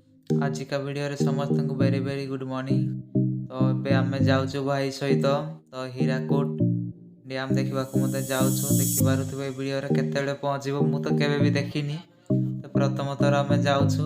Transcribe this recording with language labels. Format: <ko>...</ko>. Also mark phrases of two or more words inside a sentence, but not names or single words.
<or>ଆଜି କା ଭିଡ଼ିଓ ରେ ସମସ୍ତ କୁ</or> <en>very very good morning.</en> <or>तो ଏବେ ଆମେ ଯାଉଛୁ ଭାଇ ସହିତ ତ ହୀରାକୁଦ ଡ୍ୟାମ୍ ଦେଖିବାକୁ ମୋତେ ଯାଉଛୁ। ଦେଖିପାରୁଥିବେ ଏ ଭିଡ଼ିଓରେ କେତେବେଳେ ପହଞ୍ଚିବ ମୁଁ ତ କେବେ ବି ଦେଖିନି। ତ ପ୍ରଥମ ଥର ଆମେ ଯାଉଛୁ।</or>